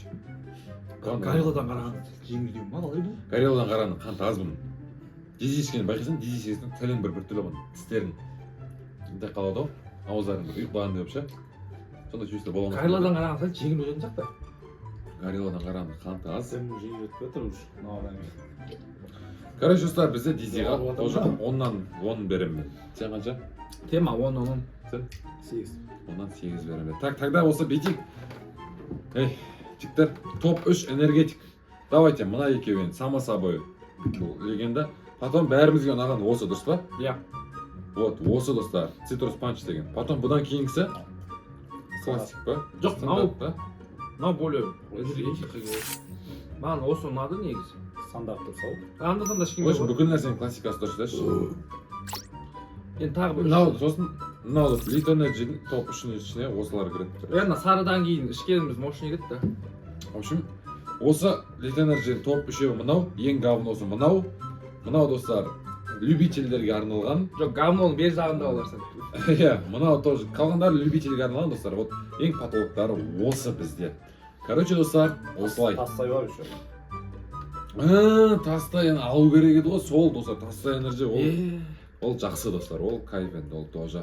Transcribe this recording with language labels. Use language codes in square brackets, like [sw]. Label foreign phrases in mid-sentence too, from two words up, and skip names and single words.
[kk] Гореладан қарағанда жеңілдеу ма қалай бұл? Гореладан қарағанда қанты аз бұның. Дизи ішкенін байқасаң, Дизи ішесің, тілің бір түрлі бұның, тістерің. Де қалады ғой, ауыздарың бір ұйықтаған деп ше. Сондай чувство бола ма? Гореладан қарағанда жеңіл өтетін сияқты. Гореладан қарағанда қанты аз. Sen bu şeyi ötüp götür uç. Короче, достар, бізде Дизиға Олар тоже отыр 10-нан 10 беремін мен. Сен қанша? Тема 10-10. Сен? 8. 10-нан 8 беремін. [ru] Так, тогда [kk] осы бүйтейік. Ей, Жіктер, топ 3 энергетик. Давайте, мына екеуін, [ru] само собой. [kk] Бұл легенда. Потом бәрімізге ұнаған осы, дұрыс па? Иә. Вот, осы достар. Citrus Punch деген. Потом бұдан кейінгісі классик па? Жоқ, Стандарт па? мынау более энергетикқа келеді. Маған осы ұнады негізі. Стандарт тұрса ол. Анда-санда [ru] В [kk] ешкімге [ru] общем, [kk] бар. бүкіл нәрсенің классикасы дұрыс. Енді тағы бір. Мынау, сосын мынау Elite Energy'дің топ 3-інің ішіне осылар кіреді. Ана сарыдан кейін ішкеніміз мощный кетті. [ru] В общем, [kk] осы Elite Energy'дің топ 3-еуі мынау, ең говносы мынау. Мынау достар, любительдерге арналған. Жоқ, говноның бер жағында олар сен. Иә, мынау тоже қалғандары любительге арналған достар. Вот ең потолоктары осы бізде. Короче, достар, осылай. Тастай бар еще. Тастай алу керек еді ғой, сол достар, Тастай Energy ол жақсы достар, ол кайф енді, ол тоже.